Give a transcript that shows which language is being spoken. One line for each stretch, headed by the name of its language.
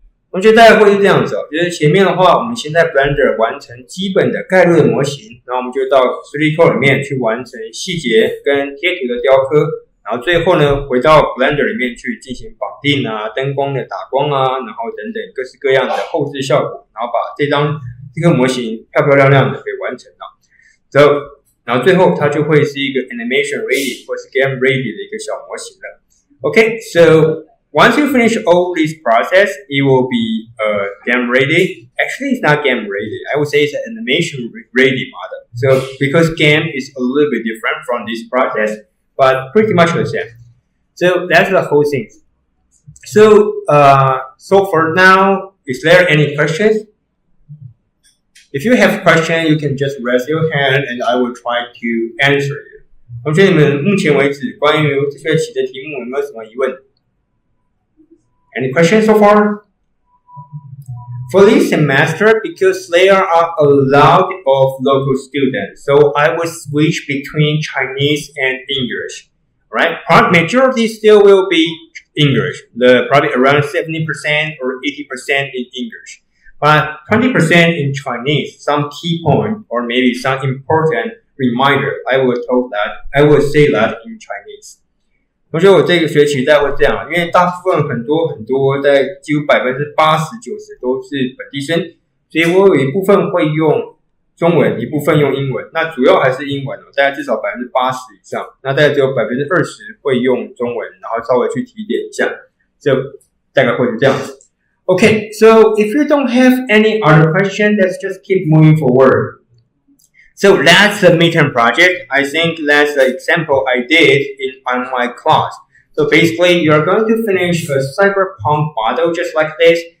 Chinese: 同学大概会是这样子哦，就是前面的话，我们先在 Blender 完成基本的概论的模型，然后我们就到 3dcoat 里面去完成细节跟贴图的雕刻，然后最后呢，回到 Blender 里面去进行绑定啊、灯光的打光啊，然后等等各式各样的后置效果，然后把这个模型漂漂亮亮的给完成了。然后最后它就会是一个 animation ready 或是 game ready 的一个小模型了。
English: Okay, so once you finish all this process, it will be game ready. Actually, it's not game ready. I would say it's an animation ready model. So because game is a little bit different from this process, but pretty much the same. So that's the whole thing. So for now, is there any questions? If you have questions, you can just raise your hand and I will try to answer you.
Chinese: 同学们，目前为止关于这学期的题目有没有什么疑问？
English: Any questions so far? For this semester, because there are a lot of local students, so I will switch between Chinese and English. Right? Majority still will be English. Probably around 70% or 80% in English. But 20% in Chinese, some key point or maybe some important reminder. I will say that in Chinese.
Chinese: 同学，我这个学期大概会这样，因为大部分很多在几乎80%-90%都是本地生，所以我有一部分会用中文，一部分用英文。那主要还是英文哦，大概至少80%以上。那大概只有20%会用中文，然后稍微去提点一下，就大概会是这样子。
English: Okay, so if you don't have any other question, let's just keep moving forward. So that's the midterm project. I think that's the example I did on my class. So basically, you're going to finish a cyberpunk model just like this.